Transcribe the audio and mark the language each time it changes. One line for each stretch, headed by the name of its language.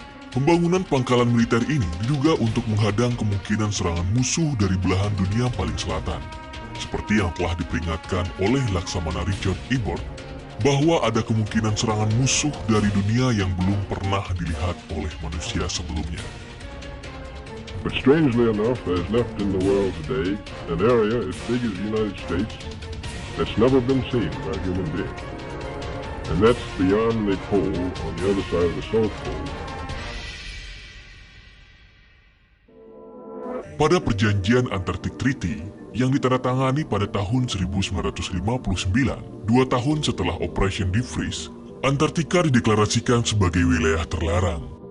Indonesian: Pembangunan pangkalan militer ini diduga untuk menghadang kemungkinan serangan musuh dari belahan dunia paling selatan, seperti yang telah diperingatkan oleh Laksamana Richard E. Byrd, bahwa ada kemungkinan serangan musuh dari dunia yang belum pernah dilihat oleh manusia sebelumnya.
English: But strangely enough, there's left in the world today an area as big as the United States that's never been seen by human beings. And that's beyond the pole on the other side of the South Pole.
Indonesian: Pada perjanjian Antarctic Treaty yang ditandatangani pada tahun 1959, 2 tahun setelah Operation Deep Freeze, Antartika dideklarasikan sebagai wilayah terlarang.